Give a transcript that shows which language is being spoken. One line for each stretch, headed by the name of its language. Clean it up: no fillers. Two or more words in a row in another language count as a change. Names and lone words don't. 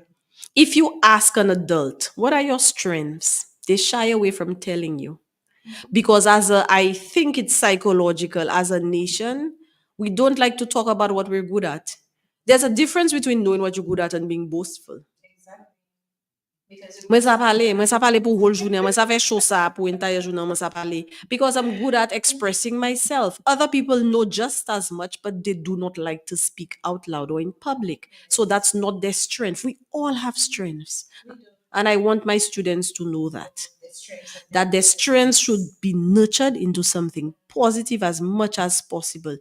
English: If you ask an adult, what are your strengths? They shy away from telling you. Because I think it's psychological as a nation, we don't like to talk about what we're good at. There's a difference between knowing what you're good at and being boastful. Exactly. Because
Haitian Creole: Mwen sa pale pou whole jounen, mwen sa fe show sa pou entire jounen, mwen sa pale.
English: Because I'm good at expressing myself. Other people know just as much, but they do not like to speak out loud or in public. So that's not their strength. We all have strengths. And I want my students to know that. the strengths of That their strengths should be nurtured into something positive as much as possible.